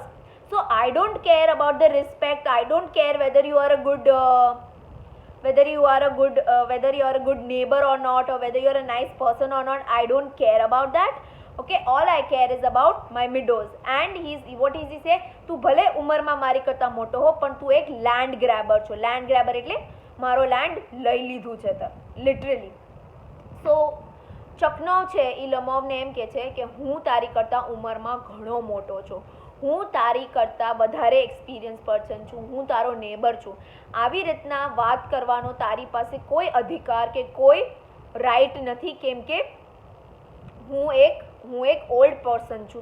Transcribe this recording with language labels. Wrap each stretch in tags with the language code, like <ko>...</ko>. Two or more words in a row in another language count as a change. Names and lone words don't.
<en>So I don't care about the respect. I don't care whether you are a good neighbor or not, or whether you are a nice person or not. I don't care about that. Okay, all I care is about my meadows. And what is he say?</en> <gu>તું ભલે ઉંમરમાં મારી કરતા મોટો હો પણ તું એક</gu> <en>land grabber</en> <gu>છો.</gu> <en>Land grabber</en> <gu>એટલે મારો land લઈ લીધું છે literally. So Chekhnov છે એ Lamovને એમ કહે છે કે હું તારી કરતાં ઉંમરમાં ઘણો મોટો છું, હું તારી કરતાં વધારે</gu> <en>experience person</en> <gu>છું, હું તારો નેબર છું. આવી રીતના વાત કરવાનો તારી પાસે કોઈ અધિકાર કે કોઈ રાઇટ નથી કેમ કે હું એક</gu> <en>old person</en> <gu>છું.</gu>